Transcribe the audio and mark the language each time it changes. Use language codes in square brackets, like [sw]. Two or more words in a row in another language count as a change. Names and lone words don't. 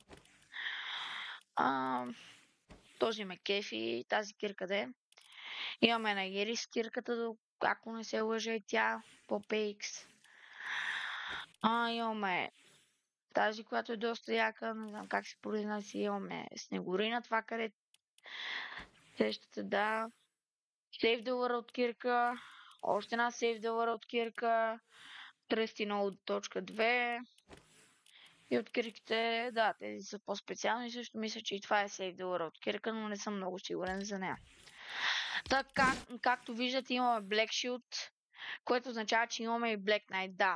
[bg] Този ме кефи, тази кирка де. Имаме на Ирис кирката, ако не се лъжа и тя, по PX. Имаме тази, която е доста яка, не знам как се произнася, имаме Снегорина, това къде сещате, да. Save the World кирка, още една Save the World кирка, Trusty Node 2. И от кирките, да, тези са по-специални. Също мисля, че и това е Save the World кирка, но не съм много сигурен за нея. Така, както виждате, имаме Black Shield, което означава, че имаме и Black Knight, да.